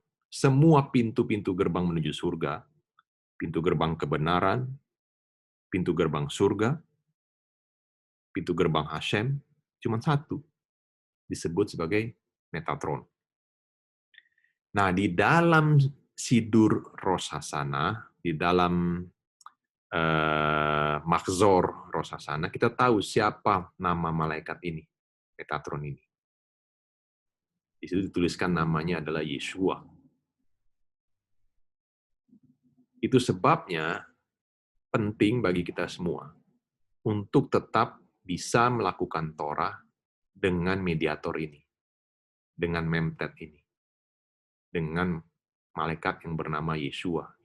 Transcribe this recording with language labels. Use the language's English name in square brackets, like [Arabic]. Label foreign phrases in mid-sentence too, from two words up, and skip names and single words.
[Indonesian] Semua pintu-pintu gerbang menuju surga, pintu gerbang kebenaran, pintu gerbang surga, pintu gerbang Hashem, cuma satu, disebut sebagai Metatron. Nah, di dalam Sidur Rosh Hashanah, di dalam Makzor Rosh Hashanah, kita tahu siapa nama malaikat ini, Metatron ini. Di situ dituliskan namanya adalah Yeshua. Itu sebabnya penting bagi kita semua untuk tetap bisa melakukan Torah dengan mediator ini, dengan Memtet ini, dengan malaikat yang bernama Yeshua.